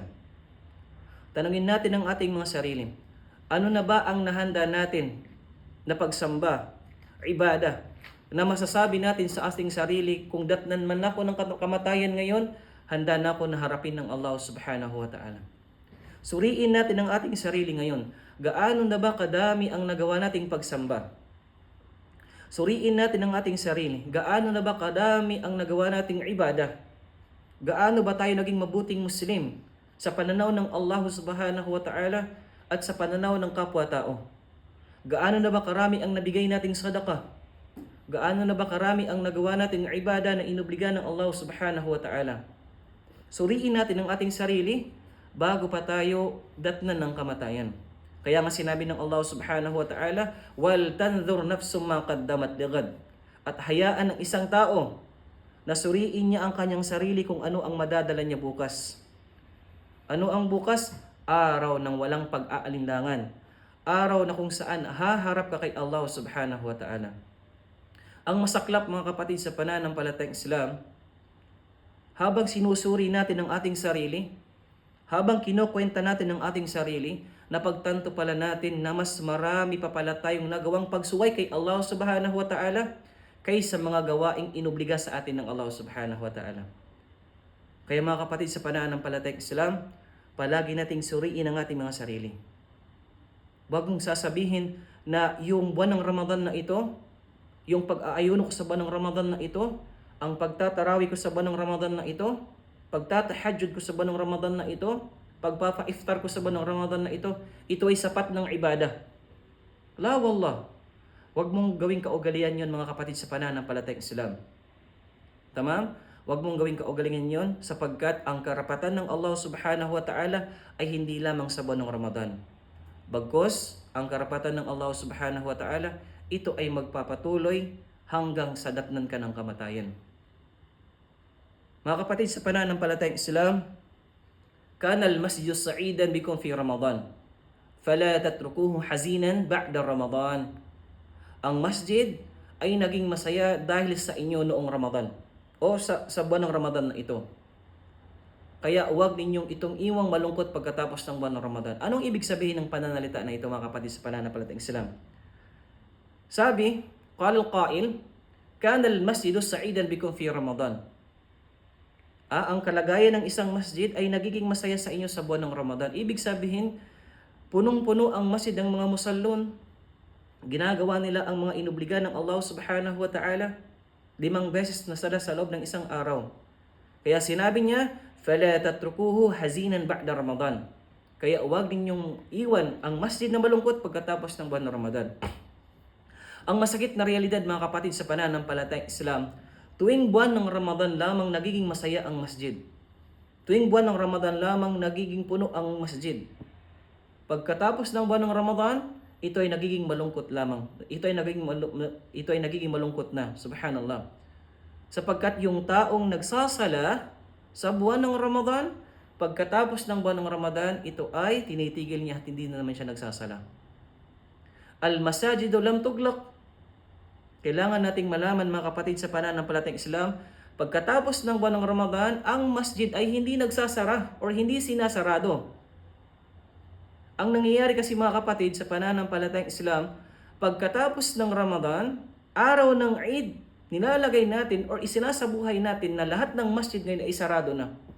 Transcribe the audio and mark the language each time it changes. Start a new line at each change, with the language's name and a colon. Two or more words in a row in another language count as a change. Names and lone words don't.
Filipino: Tanungin natin ang ating mga sarili, ano na ba ang nahanda natin na pagsamba, ibada, na masasabi natin sa ating sarili, kung datnan man ako ng kamatayan ngayon, handa na ako na harapin ng Allah
Arabic: سبحانه وتعالى.
Filipino: Suriin natin ang ating sarili ngayon. Gaano na ba kadami ang nagawa nating pagsamba? Suriin natin ang ating sarili. Gaano na ba kadami ang nagawa nating ibada? Gaano ba tayo naging mabuting Muslim sa pananaw ng Allah
Arabic: سبحانه وتعالى
Filipino: at sa pananaw ng kapwa-tao? Gaano na ba karami ang nabigay nating sadaqah? Gaano na ba karami ang nagawa nating ibada na inobliga ng Allah
Arabic: سبحانه وتعالى?
Filipino: Suriin natin ang ating sarili bago pa tayo datnan ng kamatayan. Kaya nga sinabi ng Allah
Arabic: سبحانه وتعالى, ولتنظر نفس ما قدمت لغد.
Filipino: At hayaan ng isang tao na suriin niya ang kanyang sarili kung ano ang madadala niya bukas. Ano ang bukas? Araw ng walang pag-aalinlangan. Araw na kung saan haharap ka kay Allah
Arabic: سبحانه وتعالى.
Filipino: Ang masaklap mga kapatid sa pananampalatayang Islam, habang sinusuri natin ang ating sarili, habang kinukwenta natin ang ating sarili, napagtanto pala natin na mas marami pa pala tayong nagawang pagsuway kay Allah
Arabic: سبحانه وتعالى
Filipino: kaysa mga gawaing inobliga sa atin ng Allah
Arabic: سبحانه وتعالى.
Filipino: Kaya mga kapatid sa pananampalatayang Islam, palagi nating suriin ang ating mga sarili. Huwag mong sasabihin na yung buwan ng Ramadan na ito, yung pag-aayuno ko sa buwan ng Ramadan na ito, ang pagtatarawi ko sa buwan ng Ramadan na ito, pagtatahajjud ko sa buwan ng Ramadan na ito, pagpapa-iftar ko sa buwan ng Ramadan na ito ay sapat ng ibada.
Arabic: لا والله.
Filipino: Huwag mong gawing kaugalian yon mga kapatid sa pananampalatayang Islam. Tamam? Huwag mong gawing kaugalian yon sapagkat ang karapatan ng Allah
Arabic: سبحانه وتعالى
Filipino: ay hindi lamang sa buwan ng Ramadan. Bagkus, ang karapatan ng Allah
Arabic: سبحانه وتعالى,
Filipino: ito ay magpapatuloy hanggang sa datnan ka ng kamatayan. Mga kapatid sa pananampalatayang Islam,
Arabic: كان المسجد سعيدا بكم في رمضان، فلا تتركوه حزينا بعد رمضان.
Filipino: Ang masjid ay naging masaya dahil sa inyo noong Ramadan o sa buwan ng Ramadan na ito. Kaya huwag ninyong itong iwang malungkot pagkatapos ng buwan ng Ramadan. Anong ibig sabihin ng pananalita na ito mga kapatid sa pananampalatayang Islam? Sabi,
Arabic: قال القائل، كان المسجد سعيدا بكم في رمضان.
Filipino: Ang kalagayan ng isang masjid ay nagiging masaya sa inyo sa buwan ng Ramadan. Ibig sabihin, punong-puno ang masjid ng mga musallon. Ginagawa nila ang mga inobliga ng Allah
Arabic: سبحانه وتعالى.
Filipino: 5 beses na sala sa loob ng isang araw. Kaya sinabi niya,
Arabic: فَلَا تَتْرُكُوهُ حَزِينًا بَعْدَ رَمَضَانَ.
Filipino: Kaya huwag ninyong iwan ang masjid na malungkot pagkatapos ng buwan ng Ramadan. Ang masakit na realidad mga kapatid sa pananampalatayang Islam, tuwing buwan ng Ramadan lamang nagiging masaya ang masjid. Tuwing buwan ng Ramadan lamang nagiging puno ang masjid. Pagkatapos ng buwan ng Ramadan, ito ay nagiging malungkot lamang. Ito ay nagiging malungkot na. Subhanallah. Sapagkat yung taong nagsasala sa buwan ng Ramadan, pagkatapos ng buwan ng Ramadan, ito ay tinitigil niya at hindi na naman siya nagsasala.
Arabic: المساجد لم تغلق.
Filipino: Kailangan nating malaman mga kapatid sa pananampalatayang Islam, pagkatapos ng buwan ng Ramadan, ang masjid ay hindi nagsasara or hindi sinasarado. Ang nangyayari kasi mga kapatid sa pananampalatayang Islam, pagkatapos ng Ramadan, araw ng Eid, nilalagay natin or isinasabuhay natin na lahat ng masjid ngayon ay sarado na.